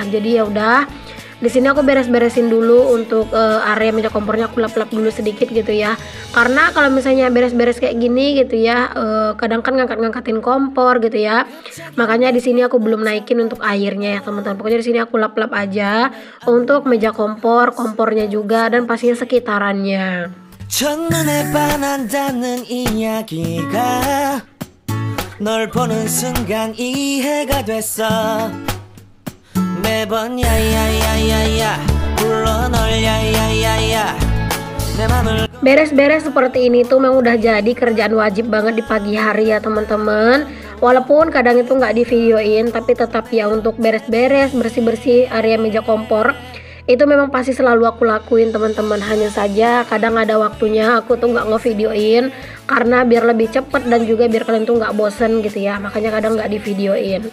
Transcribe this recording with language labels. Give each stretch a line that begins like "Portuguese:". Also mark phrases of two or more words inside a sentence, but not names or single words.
Indonesian: Jadi ya udah, di sini aku beres-beresin dulu untuk area meja kompornya, aku lap-lap dulu sedikit gitu ya. Karena kalau misalnya beres-beres kayak gini gitu ya, kadang kan ngangkatin kompor gitu ya. Makanya di sini aku belum naikin untuk airnya ya teman-teman. Pokoknya di sini aku lap-lap aja untuk meja kompor, kompornya juga, dan pastinya sekitarannya.
Korean: 첫눈에 반한다는 이야기가 널 보는 순간 이해가 됐어. 매번 야야야야야 불러 널 야야야야.
Indonesian: Beres-beres seperti ini tuh memang udah jadi kerjaan wajib banget di pagi hari ya teman-teman. Walaupun kadang itu nggak di videoin, tapi tetap ya untuk beres-beres, bersih-bersih area meja kompor itu memang pasti selalu aku lakuin teman-teman. Hanya saja kadang ada waktunya aku tuh nggak ngevideoin karena biar lebih cepet dan juga biar kalian tuh nggak bosen gitu ya, makanya kadang nggak di videoin.